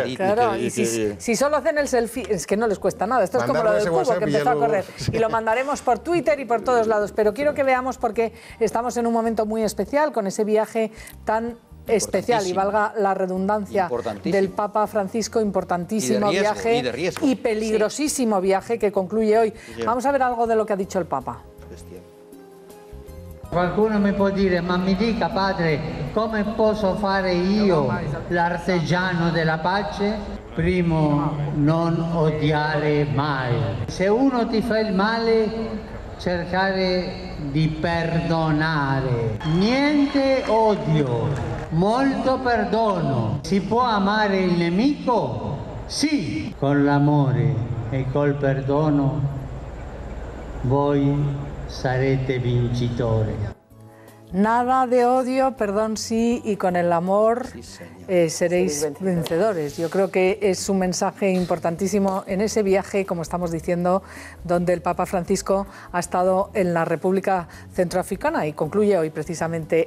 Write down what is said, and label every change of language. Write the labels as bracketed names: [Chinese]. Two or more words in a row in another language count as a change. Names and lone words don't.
[Spanish] Claro, y si solo hacen el selfie, es que no les cuesta nada, esto es como lo del cubo que empezó a correr, y lo mandaremos por Twitter y por todos lados, pero quiero que veamos porque estamos en un momento muy especial con ese viaje tan especial, y valga la redundancia, del Papa Francisco, importantísimo viaje y peligrosísimo viaje que concluye hoy. Vamos a ver algo de lo que ha dicho el Papa. [Italian] Qualcuno mi può dire, ma mi dica padre, come posso fare io l'artigiano della pace? Primo, non odiare mai. Se uno ti fa il male, cercare di perdonare. Niente odio, molto perdono. Si può amare il nemico? Sì, con l'amore e col perdono voi sarete vincitori. [Spanish] Nada de odio, perdón sí, y con el amor seréis vencedores. Yo creo que es un mensaje importantísimo en ese viaje, como estamos diciendo, donde el Papa Francisco ha estado en la República Centroafricana y concluye hoy precisamente.